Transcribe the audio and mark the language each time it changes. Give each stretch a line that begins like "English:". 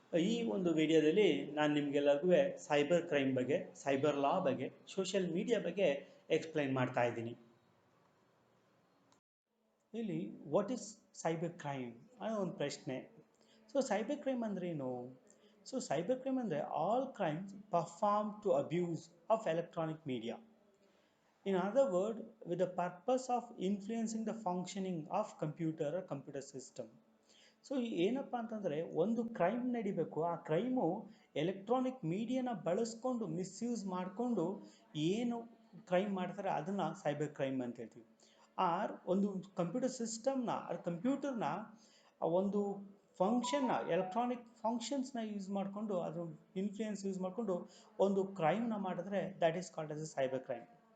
Kannada: ಈ ಒಂದು ವಿಡಿಯೋದಲ್ಲಿ ನಾನು ನಿಮಗೆಲ್ಲರಿಗೂ ಸೈಬರ್ ಕ್ರೈಮ್ ಬಗ್ಗೆ, ಸೈಬರ್ ಲಾ ಬಗ್ಗೆ, ಸೋಷಿಯಲ್ ಮೀಡಿಯಾ ಬಗ್ಗೆ ಎಕ್ಸ್ಪ್ಲೈನ್ ಮಾಡ್ತಾ ಇದ್ದೀನಿ. ಇಲ್ಲಿ
English: what is cyber crime
Kannada: ಅನ್ನೋ ಒಂದು ಪ್ರಶ್ನೆ. ಸೈಬರ್ ಕ್ರೈಮ್ ಅಂದ್ರೆ ಏನು?
English: Cyber crime ಅಂದರೆ all crimes perform to abuse of electronic media. In other word, with the purpose of influencing the functioning of computer or computer system.
Kannada: ಏನಪ್ಪ ಅಂತಂದರೆ ಒಂದು crime ನಡಿಬೇಕು, ಆ ಕ್ರೈಮು ಎಲೆಕ್ಟ್ರಾನಿಕ್ ಮೀಡಿಯಾನ ಬಳಸ್ಕೊಂಡು ಮಿಸ್ಯೂಸ್ ಮಾಡಿಕೊಂಡು ಏನು ಕ್ರೈಮ್ ಮಾಡ್ತಾರೆ ಅದನ್ನು ಸೈಬರ್ ಕ್ರೈಮ್ ಅಂತ ಹೇಳ್ತೀವಿ. ಆರ್ ಒಂದು ಕಂಪ್ಯೂಟರ್ ಸಿಸ್ಟಮ್ನ ಕಂಪ್ಯೂಟರ್ನ ಒಂದು ಫಂಕ್ಷನ್ನ ಎಲೆಕ್ಟ್ರಾನಿಕ್ ಫಂಕ್ಷನ್ಸ್ನ ಯೂಸ್ ಮಾಡಿಕೊಂಡು ಅದ್ರ ಇನ್ಫ್ಲೂಯೆನ್ಸ್ ಯೂಸ್ ಮಾಡಿಕೊಂಡು ಒಂದು ಕ್ರೈಮ್ನ ಮಾಡಿದ್ರೆ
English: That is called as a cyber crime.